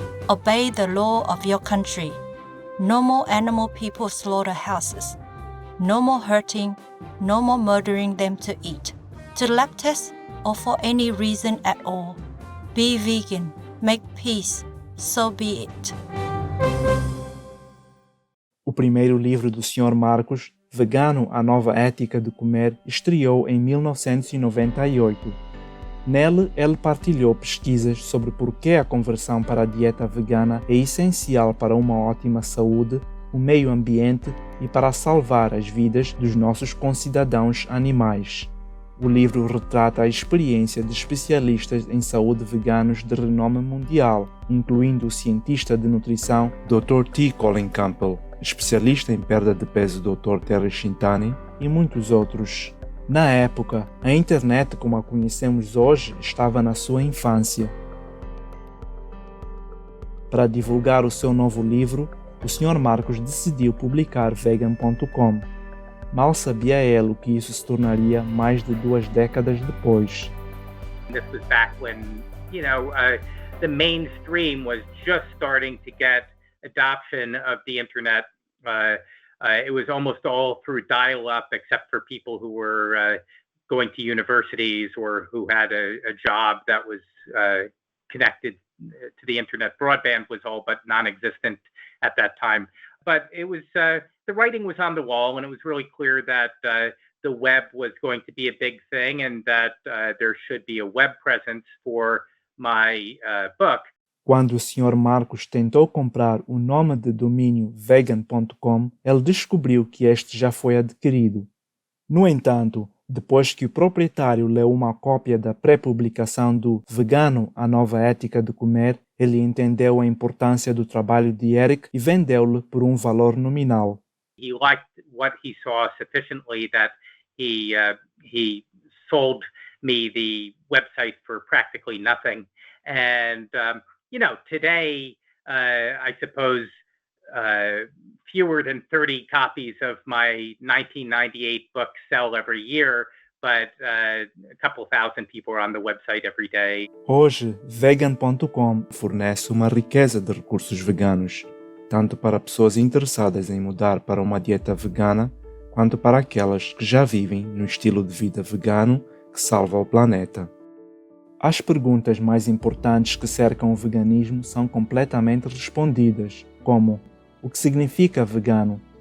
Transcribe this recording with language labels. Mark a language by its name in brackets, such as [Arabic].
[English] Obey the law of your country. No more animal people slaughterhouses. No more hurting, no more murdering them to eat, to lab test, or for any reason at all. Be vegan, make peace, so be it. [Portuguese] O primeiro livro do Sr. Marcos, Vegano, a Nova Ética de Comer, estreou em 1998. Nele, ele partilhou pesquisas sobre por que a conversão para a dieta vegana é essencial para uma ótima saúde, o meio ambiente e para salvar as vidas dos nossos concidadãos animais. O livro retrata a experiência de especialistas em saúde veganos de renome mundial, incluindo o cientista de nutrição Dr. T. Colin Campbell, especialista em perda de peso Dr. Terry Shintani e muitos outros. Na época, a internet como a conhecemos hoje estava na sua infância. Para divulgar o seu novo livro, o Sr. Marcos decidiu publicar vegan.com. Mal sabia ele o que isso se tornaria mais de 2 décadas depois. [English] This was back when, the mainstream was just starting to get adoption of the internet. It was almost all through dial-up, except for people who were going to universities or who had a job that was connected to the internet. Broadband was all but non-existent at that time. But it was the writing was on the wall, and it was really clear that the web was going to be a big thing, and that there should be a web presence for my book. [Portuguese] Quando o Sr. Marcos tentou comprar o nome de domínio vegan.com, ele descobriu que este já foi adquirido. No entanto, depois que o proprietário leu uma cópia da pré-publicação do Vegano, a Nova Ética de Comer, ele entendeu a importância do trabalho de Erik e vendeu-lhe por um valor nominal. [English] He liked what he saw sufficiently that he sold me the website for practically nothing. And today, I suppose fewer than 30 copies of my 1998 book sell every year, but a couple thousand people are on the website every day. [Portuguese] Hoje, vegan.com fornece uma riqueza de recursos veganos, tanto para pessoas interessadas em mudar para uma dieta vegana, quanto para aquelas que já vivem no estilo de vida vegano que salva o planeta. As perguntas mais importantes que cercam o veganismo são completamente respondidas, como: o que significa vegano?